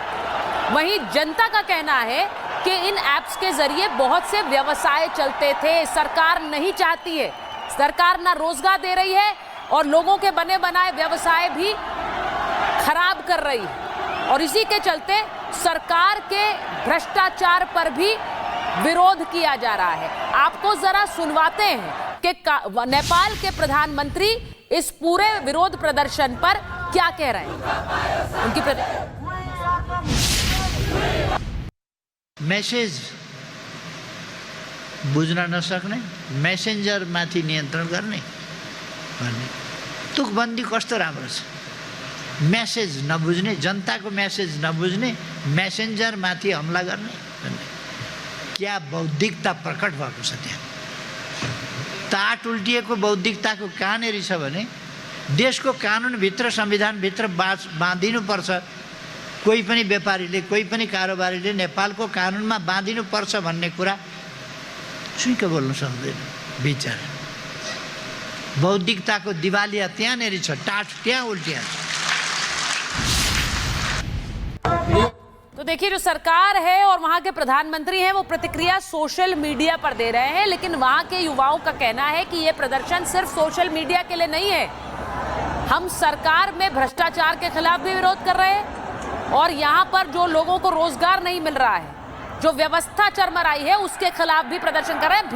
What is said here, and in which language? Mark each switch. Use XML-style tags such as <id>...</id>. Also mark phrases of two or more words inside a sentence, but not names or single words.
<hi>वहीं जनता का कहना है कि इन ऐप्स के जरिए बहुत से व्यवसाय चलते थे, सरकार नहीं चाहती है, सरकार ना रोजगार दे रही है और लोगों के बने बनाए व्यवसाय भी खराब कर रही है, और इसी के चलते सरकार के भ्रष्टाचार पर भी विरोध किया जा रहा है। आपको जरा सुनवाते हैं कि नेपाल के प्रधानमंत्री इस पूरे विरोध प्रदर्शन पर क्या कह रहे हैं। उनकी</hi> <ne>मैसेज बुझ्न नसक्ने, मेसेन्जर माथि नियन्त्रण गर्ने तुकबन्दी कस्तो राम्रो छ। मेसेज नबुझ्ने, जनताको मेसेज नबुझ्ने, मेसेन्जरमाथि हमला गर्ने, क्या बौद्धिकता प्रकट भएको छ त्यहाँ। ताट उल्टिएको बौद्धिकताको कहाँनिर छ भने देशको कानुनभित्र, संविधानभित्र बाँधिनुपर्छ। कोही पनि व्यापारीले, कोही पनि कारोबारीले नेपालको कानुनमा बाँधिनुपर्छ भन्ने कुरा छुइक बोल्न सक्दैन। विचार बौद्धिकताको दिवालिया त्यहाँनिर छ, टाट त्यहाँ उल्टिया छ।</ne> <hi>तो देखिए, जो सरकार है और वहां के प्रधानमंत्री हैं वो प्रतिक्रिया सोशल मीडिया पर दे रहे हैं, लेकिन वहां के युवाओं का कहना है कि ये प्रदर्शन सिर्फ सोशल मीडिया के लिए नहीं है। हम सरकार में भ्रष्टाचार के खिलाफ भी विरोध कर रहे हैं और यहाँ पर जो लोगों को रोजगार नहीं मिल रहा है, जो व्यवस्था चरमराई है, उसके खिलाफ भी प्रदर्शन कर रहे हैं।</hi>